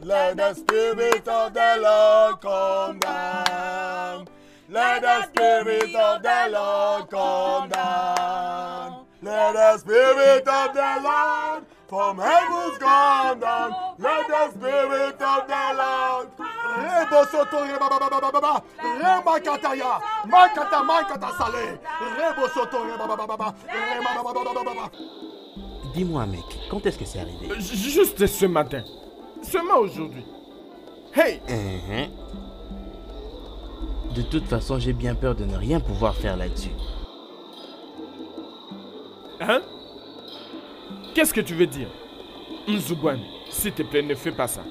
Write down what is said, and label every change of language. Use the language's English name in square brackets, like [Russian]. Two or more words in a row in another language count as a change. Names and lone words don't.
[English] Let the Spirit of the Lord come down. Let the Spirit of the Lord come down. Let the Spirit of the Lord from heavens come down. Let the Spirit of the Lord Rebo soto reba baba baba baba rema kataya makata makata sale Rebo soto reba baba baba rema baba baba baba. [French] Dis-moi mec, quand est-ce que c'est arrivé? Juste ce matin. Seulement aujourd'hui. Hey! De toute façon, j'ai bien peur de ne rien pouvoir faire là-dessus. Hein? Qu'est-ce que tu veux dire? Nzugwan, s'il te plaît, ne fais pas ça.